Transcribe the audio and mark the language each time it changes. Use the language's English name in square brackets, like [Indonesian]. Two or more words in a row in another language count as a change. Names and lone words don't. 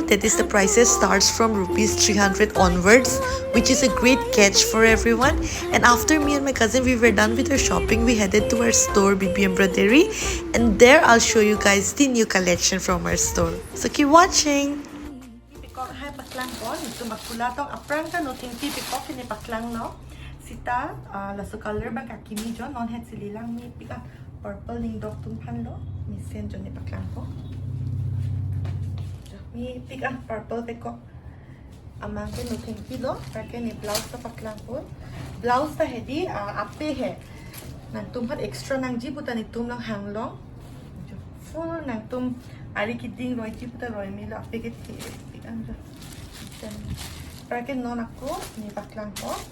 [English] That is, the prices starts from rupees 300 onwards, which is a great catch for everyone. And after me and my cousin we were done with our shopping, we headed to our store BB Embroidery, and there I'll show you guys the new collection from our store. So keep watching. [Karbi] Pikok hai paklang ko nito makula tong aprang ka no tingti pikok ni paklang no sita la so color ba kakimi jo non het sililang mi pika purple ning dok tum phan lo mi sen jo ni paklang ko mi pika purple pikok amang ke no tingti lo ta ke ni blouse ta paklang ko blouse ta hedi ape hai nang tum phat extra nang ji puta ni tum lang hang long full nang tum ari kidding roi ji puta roi mi lo ape ke pika jo para ke non ako ni paklang ko